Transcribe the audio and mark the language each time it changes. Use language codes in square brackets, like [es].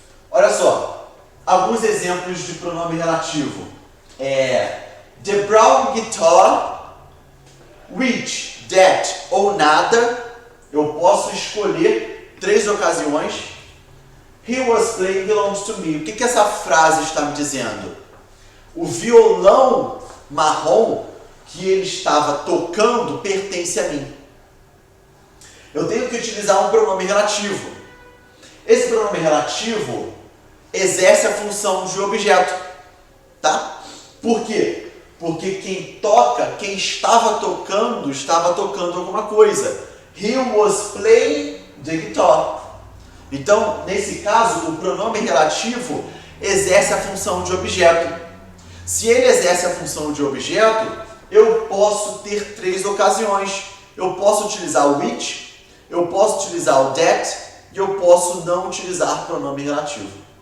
[pt] Olha só, alguns exemplos de pronome relativo. [en] The brown guitar, which, that [pt] ou nada. Eu posso escolher 3 ocasiões. [en] He was playing belongs to me. [pt] O que essa frase está me dizendo? O violão marrom que ele estava tocando pertence a mim. Eu tenho que utilizar um pronome relativo. Esse pronome relativo exerce a função de objeto, tá? Por quê? Porque quem estava tocando alguma coisa. [en] He was playing the guitar. [pt] Então, nesse caso, o pronome relativo exerce a função de objeto. Se ele exerce a função de objeto, eu posso ter 3 ocasiões. Eu posso utilizar o which, eu posso utilizar o that e eu posso não utilizar pronome relativo.